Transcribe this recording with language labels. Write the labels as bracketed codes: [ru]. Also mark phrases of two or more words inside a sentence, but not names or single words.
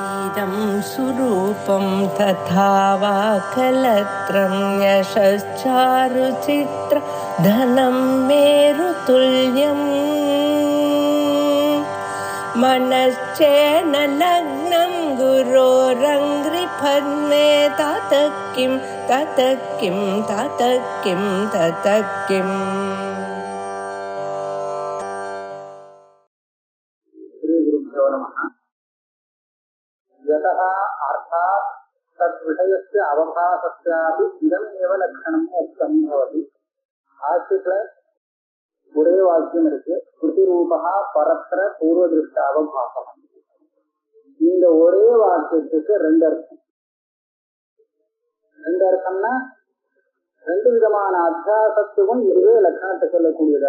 [sa] इदं सुरूपं तथा वा कलत्रं यशश्चारुचित्र धनं मेरुतुल्यम् मनश्चेन लग्नं गुरोरङ्घ्रिपद्मे ततः किं ततः किं ततः किं ततः किम् यतः अर्थात् तद्विषयस्य अवभासस्यापि इदमेव लक्षणम् उक्तं भवति. [ta] ஆசிரியத்துல ஒரே வாக்கியம் இருக்கு. [sa] श्रुतिरूपा परत्र पूर्वदृष्ट अवभासम्. [ta] இந்த ஒரே வாக்கியத்துக்கு ரெண்டு அர்த்தம். ரெண்டு அர்த்தம்னா ரெண்டு விதமான அத்தியாசத்துக்கும் இதுவே லட்சணத்தை சொல்லக்கூடியதாக.